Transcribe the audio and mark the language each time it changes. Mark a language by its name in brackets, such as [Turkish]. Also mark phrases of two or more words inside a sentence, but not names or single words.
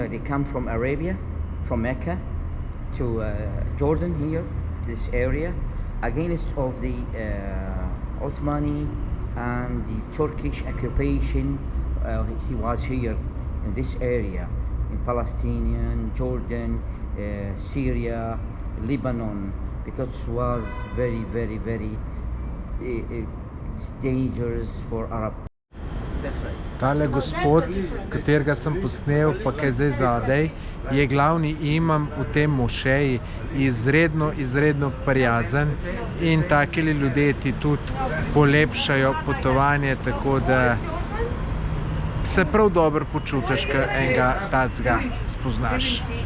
[English] They come from Arabia, from Mecca to Jordan here, this area, against of the Ottomani and the Turkish occupation. He was here in this area, in Palestinian, Jordan, Syria, Lebanon, because it was very dangerous for Arab. That's right. [Slovenian] Tale gospod, katerega sem posnel, pa ki je zdaj zadej, je glavni imam v tem mošeji, izredno prijazen in takili ljudje ti tudi polepšajo potovanje, tako da se prav dobro počutiš, ko enega tacga spoznaš.